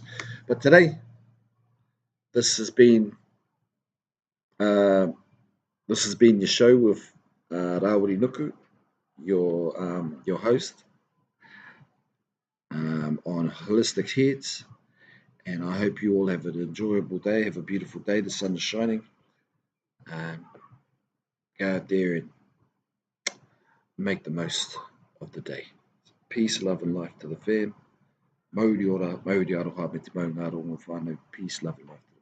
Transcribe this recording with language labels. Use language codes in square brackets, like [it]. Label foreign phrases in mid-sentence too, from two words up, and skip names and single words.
[en] But today, this has been your show with Rawiri Nuku, your host on Holistic Heads, and I hope you all have an enjoyable day. Have a beautiful day. The sun is shining. Go out there and make the most of the day. Peace, love, and life to the fam. [mi] Mauri ora, mauri aroha me te maunga rongo whānau. [en] Peace, love, and life.